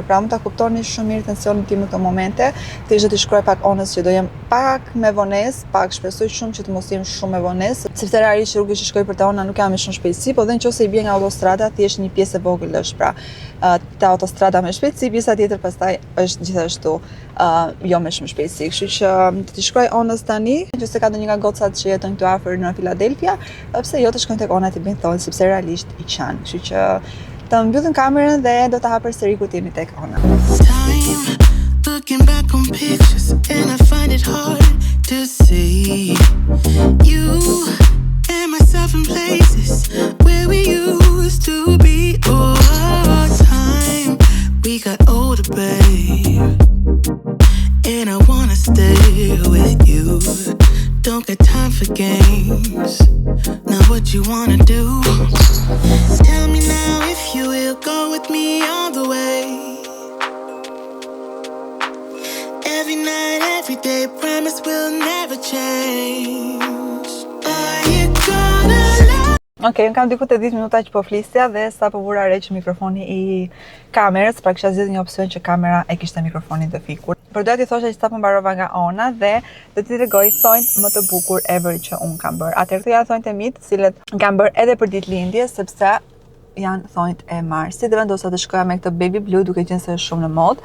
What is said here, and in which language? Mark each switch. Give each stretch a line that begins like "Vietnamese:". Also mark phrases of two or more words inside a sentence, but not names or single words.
Albanian: Pra mund ta kuptoni shumë mirë tensionin tim në këto momente. Thjesht do të shkruaj pak Onës që do jem pak me vonesë, pak shpresoj shumë që të mos jem shumë me vonesë, sepse realisht rrugës që shkoj për te Ona nuk kam me shumë shpejtësi, po dhe nëse i bie nga autostrada, thjesht një pjesë e vogël është pra te autostrada me shpejtësi, pjesa tjetër pastaj është gjithashtu jo me shumë shpejtësi, kështu që do t'i shkruaj Onës tani, nëse ka ndonjë nga gocat që jetojnë këtu afër në Philadelphia, pse jo të shkojnë tek Ona të bëjnë thonë, sepse realisht i kanë. Kështu që të mbyllim kamerën dhe do ta hap përsëri kur jemi tek Ona.
English: Looking back on pictures and I find it hard to see you and myself in places where we used to be. Oh, time we got older, babe. And I wanna stay with you. Don't got time for games. Now what you wanna do? Tell me now if you will go with me all the way. Every night, every day, promise we'll never change. Are you gonna love?
Albanian: Okej, kam diku te 10 minuta që po flisja dhe sa po vura re që mikrofoni i kamerës, pra kisha zgjedhur një opsion që kamera e kishte mikrofonin të fikur. Por doja t'i thosha që sa po mbarova nga Ona dhe do t'i tregoj thonjt më të bukur ever që un kam bërë. Atëherë këto janë thonjt e mi, të cilët kam bërë edhe për ditëlindje, sepse janë thonjt e marsit dhe vendosa të shkoja me këtë
English: baby blue
Albanian: duke qenë se është shumë në modë.